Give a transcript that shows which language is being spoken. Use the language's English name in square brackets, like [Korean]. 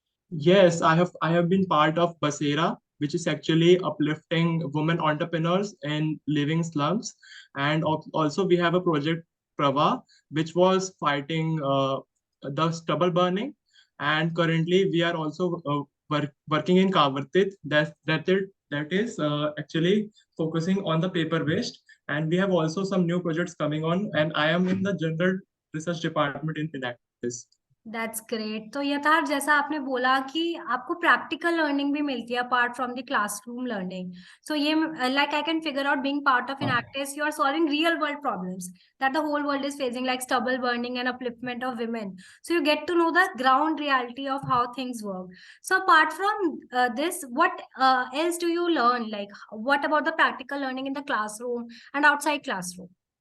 [English] yes, I have been part of Basera, which is actually uplifting women entrepreneurs in living slums, and also we have a project Prava, which was fighting the stubble burning, and currently we are also working in Kavartit that is actually focusing on the paper waste, and we have also some new projects coming on, and I am in the general research department in Enactus. That's great. [Hindi] तो यथार्थ, जैसा आपने बोला कि आपको practical learning भी मिलती है [English] Apart from the classroom learning. So ये like I can figure out being part of Enactus, you are solving real world problems that the whole world is facing, like stubble burning and upliftment of women. So you get to know the ground reality of how things work. So apart from this, what else do you learn? Like what about the practical learning in the classroom and outside classroom?